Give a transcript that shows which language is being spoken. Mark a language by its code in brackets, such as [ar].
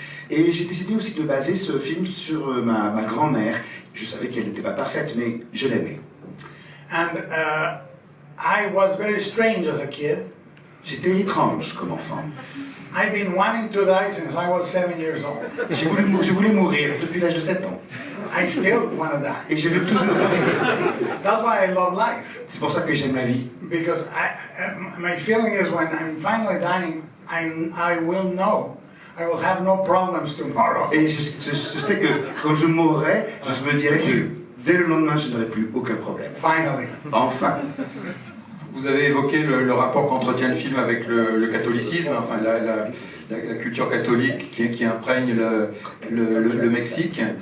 [fr] Et j'ai décidé aussi de baser ce film sur ma grand-mère. Je savais qu'elle n'était pas parfaite, mais je l'aimais. [en] And I was very strange as a kid. [fr] J'étais étrange comme enfant. [en] I've been wanting to die since I was 7 years old. [fr] Je voulais mourir depuis l'âge de 7 ans. [en] I still want to die. [fr] Et je veux toujours mourir. [en] That's why I love life. [fr] C'est pour ça que j'aime la vie. [en] Because my feeling is when I'm finally dying, I will know. I will have no problems tomorrow. [fr] Et je sais que quand je mourrai, je me dirai que dès le lendemain, je n'aurai plus aucun problème. [en] Finally. [fr] Enfin. Vous avez évoqué le rapport qu'entretient le film avec le catholicisme, enfin la culture catholique qui imprègne le Mexique.